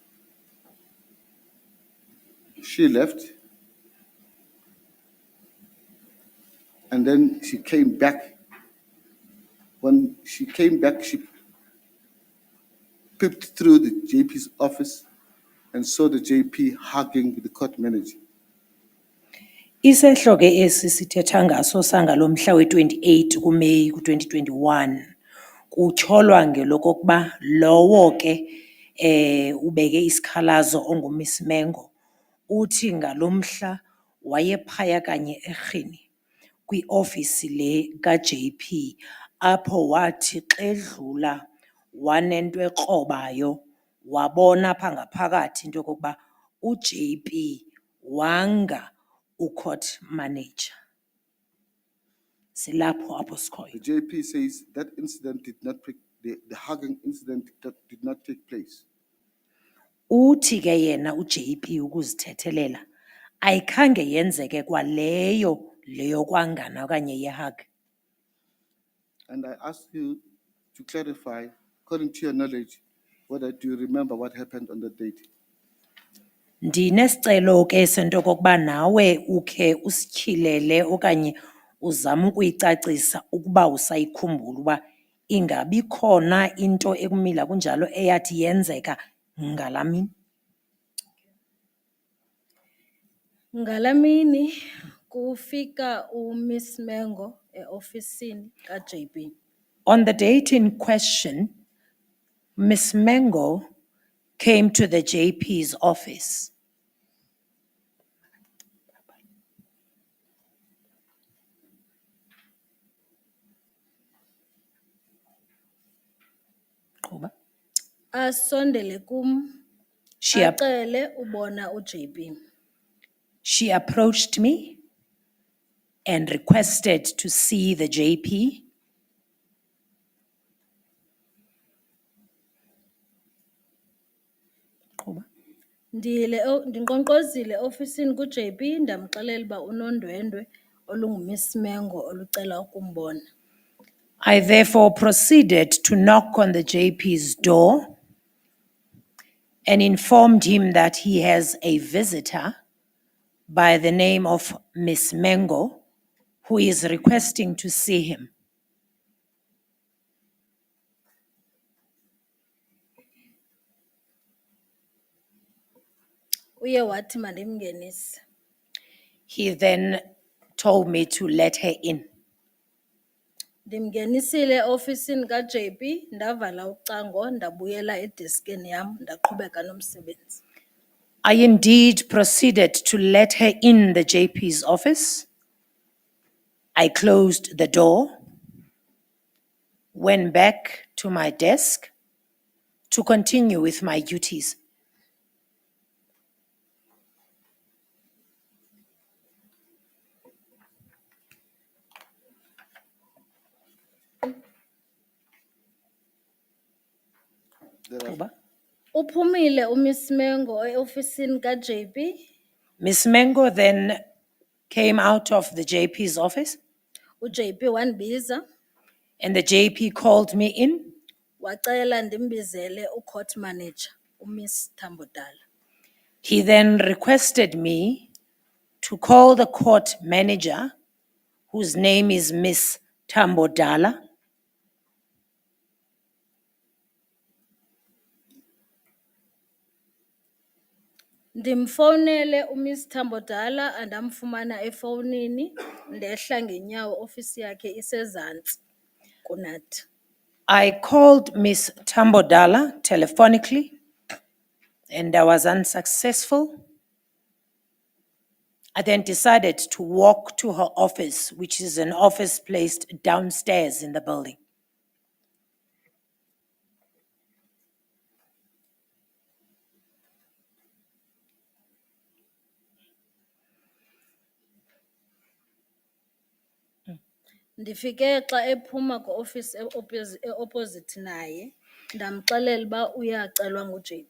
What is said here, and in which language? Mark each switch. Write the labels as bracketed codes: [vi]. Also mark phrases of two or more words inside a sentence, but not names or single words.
[en] She left, and then she came back. When she came back, she peeped through the JP's office and saw the JP hugging the court manager. [xh] Isehlo ke esi sithetha ngaso sangalomhla we-28 kuMeyi ku-2021 kutyholwa ngelokokuba lowo ke ubeke isikhalazo onguMiss Mengo uthi ngalomhla wayephaya kanye erhini kwiofisi le kaJP apho wathi xa edlula wanento ekrobayo wabona apha ngaphakathi into yokokuba uJP wanga [en] ucourt manager. [xh] Silapho apho sikhoyo. [en] The JP says that incident did not, the hugging incident did not take place. [xh] Uthi ke yena uJP ukuzithethelela ayikhange yenzeke kwaleyo leyo kwangana okanye yehug. [en] And I ask you to clarify, according to your knowledge, whether do you remember what happened on that date? [xh] Ndinesicelo ke sento kokuba nawe ukhe usityhilele okanye uzama ukuyicacisa ukuba usayikhumbula uba ingabi khona into ekumila kunjalo eyathi yenzeka ngalamini. Ngalamini kufika uMiss Mengo eofisini kaJP. [en] On the date in question, Miss Mengo came to the JP's office. [xh] Qhuba. Asondele kum [en] She, ap- [xh] acele ubona uJP. [en] she approached me and requested to see the JP. [xh] Qhuba. Ndinqonqozile ofisini kuJP ndamxelela uba unondwendwe olunguMiss Mengo olucela ukumbona. [en] I therefore proceeded to knock on the JP's door and informed him that he has a visitor by the name of Miss Mengo who is requesting to see him. [xh] Uye wathi mandimngenise. [en] He then told me to let her in. [xh] Ndimngenisile ofisini kaJP ndavala ucango ndabuyela edeskini yam ndaqhubeka nomsebenzi. [en] I indeed proceeded to let her in the JP's office. I closed the door, went back to my desk to continue with my duties. Qhuba. [xh] Uphumile uMiss Mengo eofisini kaJP. [en] Miss Mengo then came out of the JP's office [xh] uJP wandibiza [en] and the JP called me in. [xh] wacela ndimbizele ucourt manager uMiss Tambodala. [en] He then requested me to call the court manager, whose name is Miss Tambodala. [xh] Ndimfonele uMiss Tambodala andamfumana efowunini ndehla ngenyawo ofisi yakhe isezantsi kunathi. [en] I called Miss Tambodala telephonically and I was unsuccessful. I then decided to walk to her office, which is an office placed downstairs in the building. [xh] Ndifike xa ephuma kwiofisi eopposite naye ndamxelela uba uyacelwa nguJP.